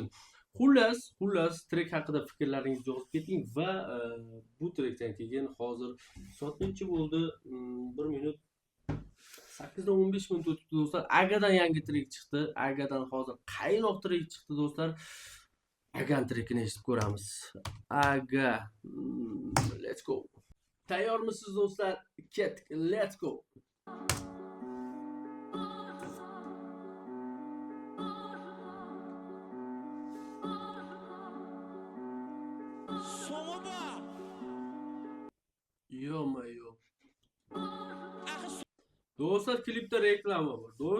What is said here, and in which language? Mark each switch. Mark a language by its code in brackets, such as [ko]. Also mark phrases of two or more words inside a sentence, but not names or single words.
[uz] Xullas, trek haqida fikrlaringizni yozib keting va bu trekdan keyin hozir soat necha bo'ldi? 1 minut 8:15 minut o'tibdi do'stlar. Agadan yangi trek chiqdi. Agadan hozir qaynoq trek chiqdi do'stlar. Agan trekini eshitib ko'ramiz. [en] Aga. Let's go. [uz] Tayyormisiz do'stlar? Ketdik. [en] Let's go. Yo-mayo. [uz] Do'stlar, klipda reklama bor.